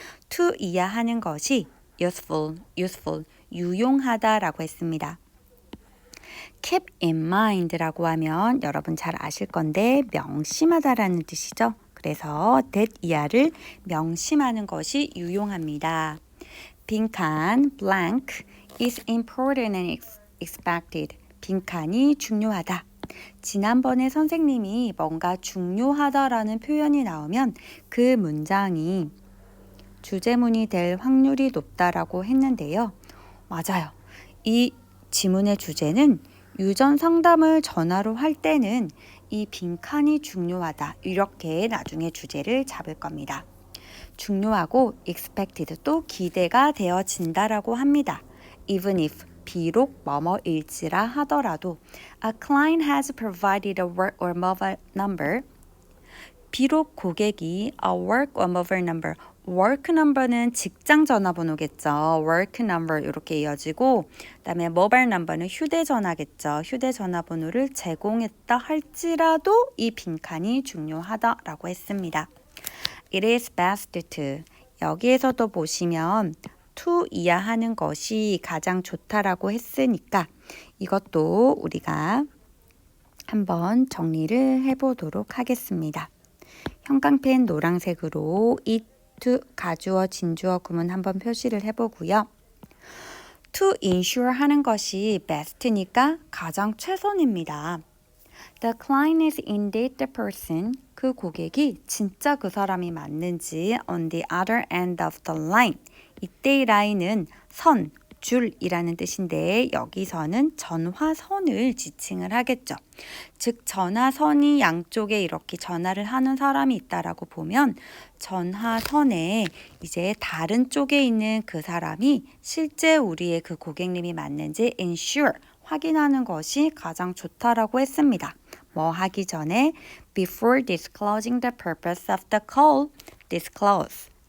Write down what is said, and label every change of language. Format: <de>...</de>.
<ko>to 이야 하는 것이 useful, 유용하다라고 했습니다. keep in mind라고 하면 여러분 잘 아실 건데 명심하다라는 뜻이죠. 그래서 that 이하를 명심하는 것이 유용합니다.</ko> <en>빈칸 blank is important and expected.</en> <ko>빈칸이 중요하다. 지난번에 선생님이 뭔가 중요하다라는 표현이 나오면 그 문장이 주제문이 될 확률이 높다라고 했는데요. 맞아요. 이 지문의 주제는 유전 상담을 전화로 할 때는 이 빈칸이 중요하다. 이렇게 나중에 주제를 잡을 겁니다. 중요하고 expected 또 기대가 되어진다라고 합니다.</ko> <en>Even if</en> <ko>비록 뭐뭐일지라 하더라도</ko> <en>a client has provided a work or mobile number.</en> <ko>비록 고객이</ko> <en>a work or mobile number,</en> <ko>work number는 직장 전화번호겠죠. work number 이렇게 이어지고 그다음에 mobile number는 휴대전화겠죠. 휴대전화번호를 제공했다 할지라도 이 빈칸이 중요하다라고 했습니다.</ko> <en>It is best to,</en> <ko>여기에서도 보시면 to 이야 하는 것이 가장 좋다라고 했으니까 이것도 우리가 한번 정리를 해보도록 하겠습니다. 형광펜 노란색으로 it, to, 가주어, 진주어 구문 한번 표시를 해보고요. to ensure 하는 것이 best니까 가장 최선입니다.</ko> <en>The client is indeed the person.</en> <ko>그 고객이 진짜 그 사람이 맞는지</ko> <en>on the other end of the line.</en> <ko>이때의 라인은 선, 줄이라는 뜻인데 여기서는 전화선을 지칭을 하겠죠. 즉 전화선이 양쪽에 이렇게 전화를 하는 사람이 있다라고 보면 전화선에 이제 다른 쪽에 있는 그 사람이 실제 우리의 그 고객님이 맞는지 ensure 확인하는 것이 가장 좋다라고 했습니다. 뭐 하기 전에</ko> <en>before disclosing the purpose of the call, disclose.</en>